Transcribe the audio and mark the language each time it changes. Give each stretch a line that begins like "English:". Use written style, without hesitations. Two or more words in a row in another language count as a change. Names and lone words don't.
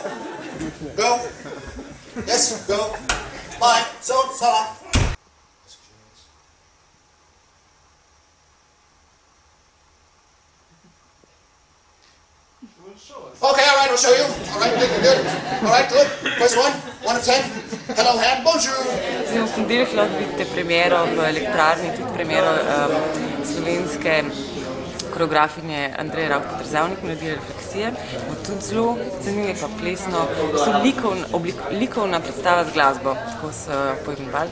English: Go. Yes, go. Bye. So long. Okay, all right, I'll show you. All right, good. All right, good. First one. 1 of 10. Hello, hand. Bonjour.
Slovenian: Zdaj, v ponedeljek lahko vidite premiero v Elektrarni, tudi premiero slovenske koreografinje Andreje Rauh-Podržavnik, Melodije refleksije. Bo tudi zelo zanimivo, pa plesno, likovna predstava z glasbo, tako so poimenovali.